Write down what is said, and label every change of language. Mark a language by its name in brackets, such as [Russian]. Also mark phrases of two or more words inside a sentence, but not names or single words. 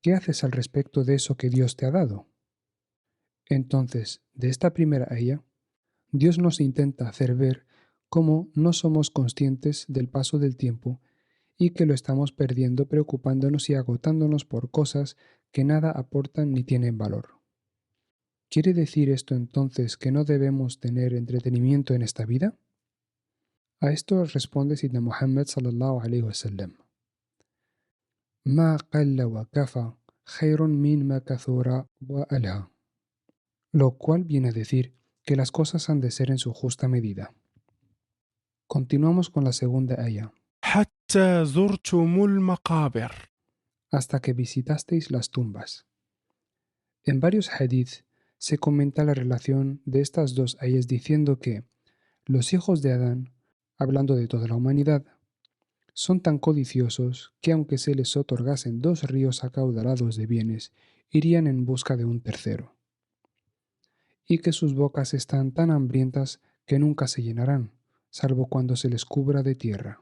[Spanish] ¿qué haces al respecto de eso que Dios te ha dado? Entonces, de esta primera ayah, Dios nos intenta hacer ver cómo no somos conscientes del paso del tiempo y que lo estamos perdiendo preocupándonos y agotándonos por cosas que nada aportan ni tienen valor. ¿Quiere decir esto entonces que no debemos tener entretenimiento en esta vida? A esto responde Sidna Muhammad [Arabic] صلى الله عليه وسلم: ما قل وكفى خير من ما كثر وألهى. [Spanish] Lo cual viene a decir que las cosas han de ser en su justa medida. Continuamos con la segunda ayah. [Arabic] حتى زرتم المقابر. [Spanish] Hasta que visitasteis las tumbas. En varios hadith se comenta la relación de estas dos ayahs diciendo que los hijos de Adán, hablando de toda la humanidad, son tan codiciosos que aunque se les otorgasen 2 ríos acaudalados de bienes, irían en busca de un tercero, y que sus bocas están tan hambrientas que nunca se llenarán, salvo cuando se les cubra de tierra.